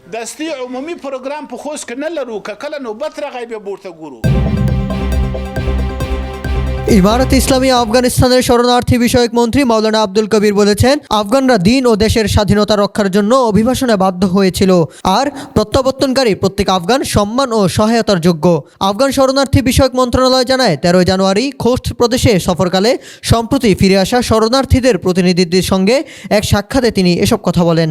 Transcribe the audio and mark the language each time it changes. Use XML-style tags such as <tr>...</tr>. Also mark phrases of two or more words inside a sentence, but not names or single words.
<ps>دستي عمومي پروګرام په خوست کې نه لرو که کله نوبت راغی بیا ورته ګورو</ps> <bn>ইমারত ইসলামিয়া আফগানিস্তানের শরণার্থী বিষয়ক মন্ত্রী মাওলানা আব্দুল কবির বলেছেন, আফগানরা দিন ও দেশের স্বাধীনতা রক্ষার জন্য অভিবাসনে বাধ্য হয়েছিল, আর প্রত্যাবর্তনকারী প্রত্যেক আফগান সম্মান ও সহায়তার যোগ্য। আফগান শরণার্থী বিষয়ক মন্ত্রণালয় জানায়, 13 জানুয়ারি খোস্ট প্রদেশে সফরকালে সম্প্রতি ফিরে আসা শরণার্থীদের প্রতিনিধিদের সঙ্গে এক সাক্ষাতে তিনি এসব কথা বলেন।</bn>